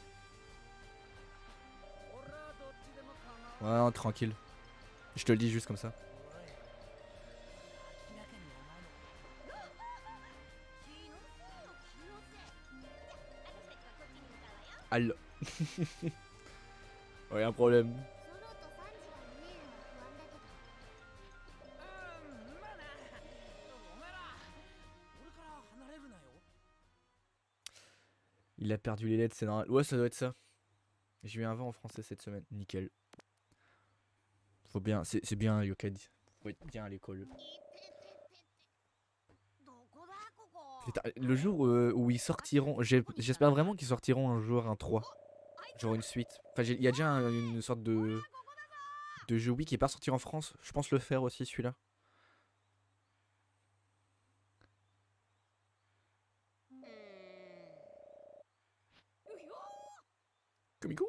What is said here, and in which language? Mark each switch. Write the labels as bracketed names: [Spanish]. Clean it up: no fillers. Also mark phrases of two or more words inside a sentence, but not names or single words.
[French] Ouais non, tranquille. Je te le dis juste comme ça. Al. Ouais, un problème. [Japanese] ソロとサンジが見えるのは不安だけど。まあな。お前ら俺から離れるなよ。 [French] Il a perdu les lettres, c'est normal. Ouais, ça doit être ça. J'ai eu un vent en français cette semaine. Nickel. Faut bien, c'est bien, Yoked. Faut être bien à l'école. [Japanese] どこだここ。 [French] Putain, le jour où ils sortiront, j'espère vraiment qu'ils sortiront un jour un 3. Genre une suite. Enfin, il y a déjà une sorte de jeu Wii qui est pas sorti en France. Je pense le faire aussi celui-là. Comico.